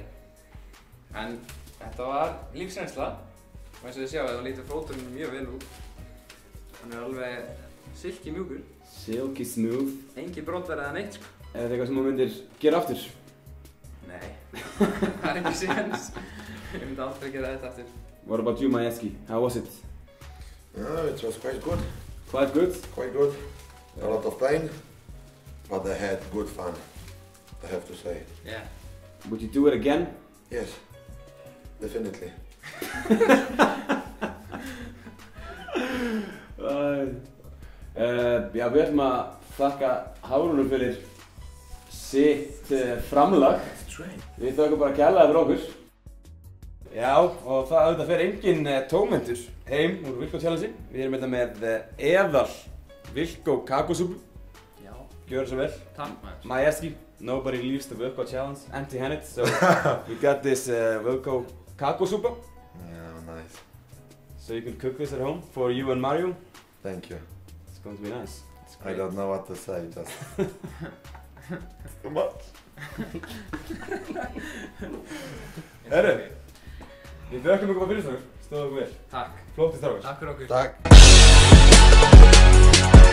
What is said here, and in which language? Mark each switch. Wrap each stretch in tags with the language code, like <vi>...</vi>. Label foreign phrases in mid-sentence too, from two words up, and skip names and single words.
<is>En þetta var lífsreynsla. Og eins og þið sjáu, þá lítur fóturinn mjög vel út. Hann er alveg silky mjúkur.</is> <en>Silky smooth.</en> <is>Engi brotverð eða neitt, sko. Er þetta eitthvað sem þú myndir gera aftur? Nei. Það er ekki séns. Ég myndi aldrei gera þetta aftur.</is> <en>What about you, Majewski? How was it? It was quite good. Quite good? Quite good. A lot of pain. But I had good fun. I have to say. Yeah. Would you do it again? Yes. Definitely.</en> <is>Já, við ætlum að þakka Hárúnu fyrir sitt framlag. Við þökkum bara kærlega fyrir okkur. Já, og það auðvitað fer engin tómhentur heim úr Wilco Challenge. Við erum hérna með eðal Wilco kakósúpu. Já. Gjör það svo vel. Takk, maður.</is> <en>Majewski, nobody leaves the Wilco Challenge empty-handed, so we got this Wilco kakósúpa. Yeah, nice. So you can cook this at home for you and Mario. Thank you. It's going to be nice. I don't know what to say, just... Too much.</en> <is>Herru, við þökkum ykkur bara fyrir strákar. Stóðu okkur vel. Takk. Flóttið strákar. Takk fyrir okkur. Tak.</is>